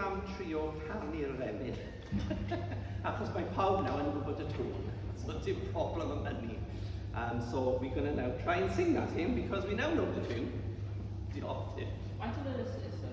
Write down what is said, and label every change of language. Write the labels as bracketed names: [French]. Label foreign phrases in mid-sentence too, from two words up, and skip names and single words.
[Welsh] trio canu'r efydd. Achos mae pawb nawr yn gwybod y tŵn. So dim problem am hynny. [English] So we're going to now try and sing that hymn because we now know the tune. [Welsh] Diolch ti. Faint o'n ys, sorry?